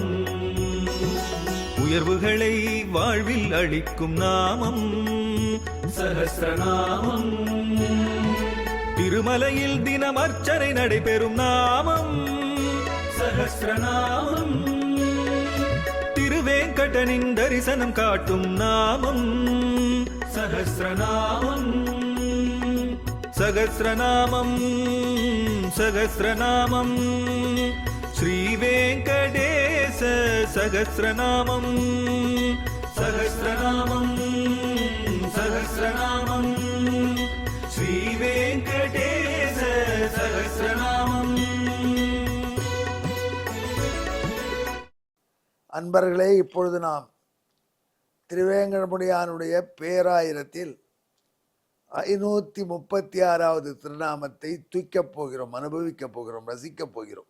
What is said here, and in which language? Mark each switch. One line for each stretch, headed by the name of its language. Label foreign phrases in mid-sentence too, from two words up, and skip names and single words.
Tamil: உயர்வுகளை வாழ்வில் அளிக்கும் நாமம் சஹஸ்ரநாமம். திருமலையில் தினம் அர்ச்சனை நடைபெறும் நாமம் சஹஸ்ரநாமம். திருவேங்கடனின் தரிசனம் காட்டும் நாமம் சஹஸ்ரநாமம்.
Sanskrit: सहस्रनामं सहस्रनामं श्रीवेङ्कटेश सहस्रनामं सहस्रनामं सहस्रनामं श्रीवेङ्कटेश सहस्रनामं.
Tamil: அன்பர்களே, இப்பொழுது நாம் திருவேங்கடமுடியானுடைய பேராயிரத்தில் 536வது திருநாமத்தை தூக்கப் போகிறோம், அனுபவிக்கப் போகிறோம், ரசிக்கப் போகிறோம்.